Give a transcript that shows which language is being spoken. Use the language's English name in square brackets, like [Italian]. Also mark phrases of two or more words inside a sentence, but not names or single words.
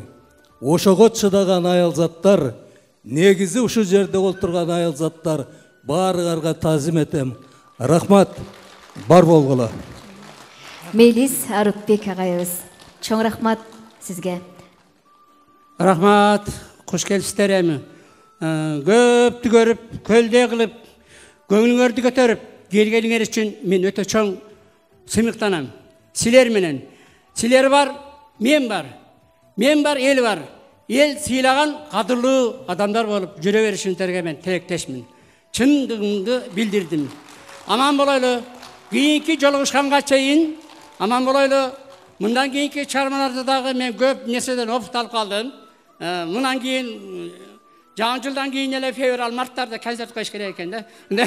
[Kyrgyz] Ошого чыдаган аялзаттар, негизи ушу жерде олтурган аялзаттар баарыгарга таазим этем. Рахмат, бар болгула. Мелис Арыкбек агайыбыз. Чоң рахмат. сизге. Рахмат, қош келіпсіздер эми. Көптү көрүп, көлдө кылып, көңүлүңөрдү көтөрүп, келгениңер үчүн мен өтө чоң сыймыктанам. Силер менен. Силер бар, мен бар. Мен бар, ел бар. Ел сыйлаган кадырлуу адамдар болуп жүрө беришиңерге мен тилектешмин. Чындыгымды билдирдим. Аман болойлу. Кийинки жолугушканга чейин аман болойлу. Мындан кийинки чыгармаларды дагы мен көп нерседен опыт алып калдым. Мындан кийин жаңы жылдан кийин эле февраль марттарда концерт коюш керек экен да.